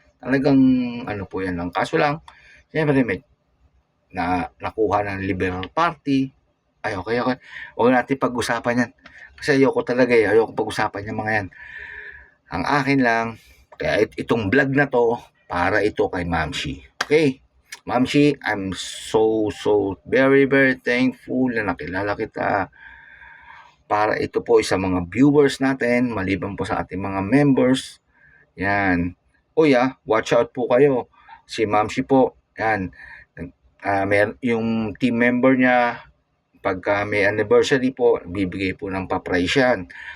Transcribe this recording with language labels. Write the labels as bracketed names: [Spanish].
[Filipino] Talagang po yan lang. Kaso lang, siyempre may nakuha ng Liberal Party. Ay, okay. Huwag natin pag-usapan yan. Kasi ayoko talaga ayoko pag-usapan yung mga yan. Ang akin lang, kaya itong vlog na to, para ito kay Ma'am Shi. Okay? [English] Ma'am Shi, I'm so very, very thankful [Filipino] na nakilala kita. Para ito po sa mga viewers natin, maliban po sa ating mga members. Yan. Watch out po kayo. Si Ma'am Shi po, yan. Yung team member niya, pagka may anniversary po, bibigay po ng pa-price yan.